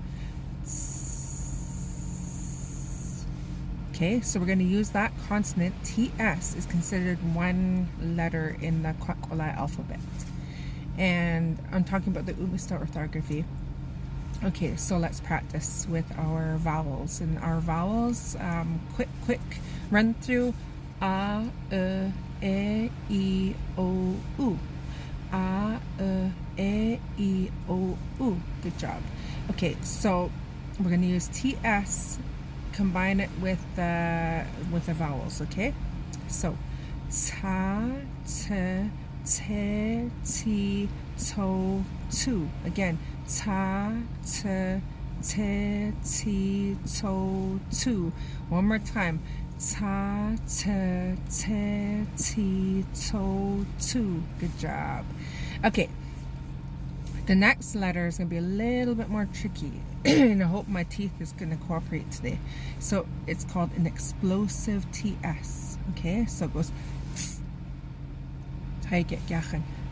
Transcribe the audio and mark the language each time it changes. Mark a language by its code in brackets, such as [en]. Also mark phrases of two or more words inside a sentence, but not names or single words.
[en] Okay, so we're going to use that consonant. TS is considered one letter in the Kwak alphabet, and I'm talking about the Umista orthography. Okay, so let's practice with our vowels. And our vowels, quick run through: A, E, I, O, U. A, E, I, O, U. Good job. Okay, so we're going to use TS, combine it with the vowels, okay? So ta, t, te, ti, to, tu. Again, ta, t, te, ti, to, tu. One more time. Ta, t, te, ti, to, tu. Good job. Okay. The next letter is going to be a little bit more tricky, and I hope my teeth is going to cooperate today. So it's called an explosive TS. Okay, so it goes tss. How you get gachan?